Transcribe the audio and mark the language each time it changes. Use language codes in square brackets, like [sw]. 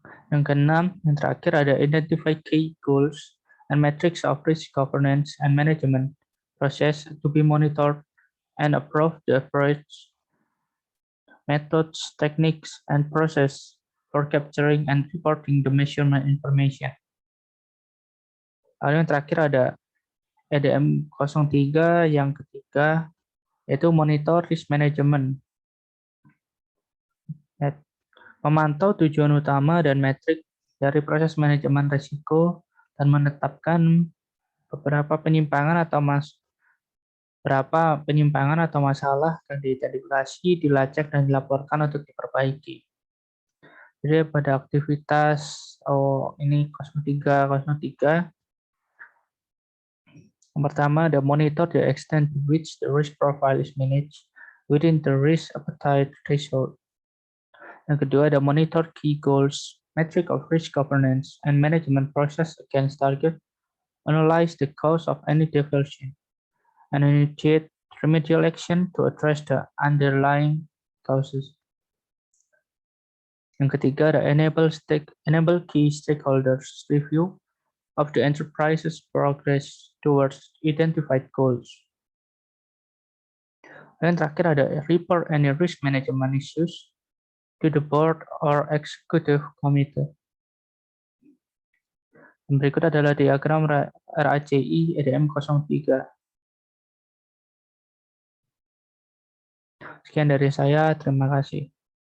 [id] Yang keenam, yang terakhir ada [en] identify key goals and metrics of risk governance and management process to be monitored and approve the approach, methods, techniques, and process for capturing and reporting the measurement information. [id] Lalu yang terakhir ada EDM 03 yang ketiga, yaitu [en] monitor risk management. [id] Memantau tujuan utama dan metrik dari proses manajemen risiko dan menetapkan beberapa penyimpangan atau masalah yang diidentifikasi, dilacak, dan dilaporkan untuk diperbaiki. Jadi pada aktivitas ini 03. Yang pertama, [en] the monitor the extent to which the risk profile is managed within the risk appetite threshold. [id] Yang kedua, [en] the monitor key goals, metric of risk governance, and management process against target, analyze the cause of any deviation, and initiate remedial action to address the underlying causes. [id] Yang ketiga, [en] the enable key stakeholders review of the enterprise's progress towards identified goals. [id] Dan terakhir ada [en] report any risk management issues to the board or executive committee. [id] Dan berikut adalah diagram RACI EDM 03. Sekian dari saya, terima kasih.